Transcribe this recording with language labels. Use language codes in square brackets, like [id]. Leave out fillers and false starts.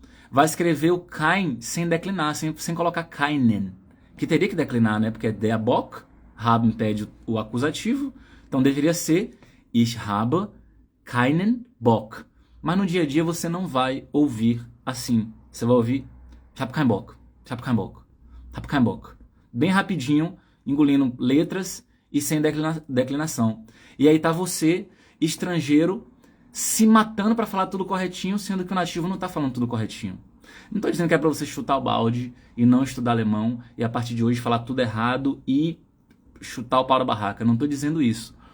[pt] Vai escrever o kein sem declinar, sem colocar keinen. Que teria que declinar, né? Porque é der Bock, haben pede o acusativo, então deveria ser [de] Ich habe keinen Bock. [pt] Mas no dia a dia você não vai ouvir assim. Você vai ouvir [de] Ich habe keinen Bock, ich habe keinen Bock, ich habe keinen Bock. [pt] Bem rapidinho, engolindo letras e sem declinação. E aí tá você, estrangeiro, se matando para falar tudo corretinho, sendo que o nativo não tá falando tudo corretinho. Não tô dizendo que é para você chutar o balde e não estudar alemão e a partir de hoje falar tudo errado e chutar o pau da barraca. Não tô dizendo isso.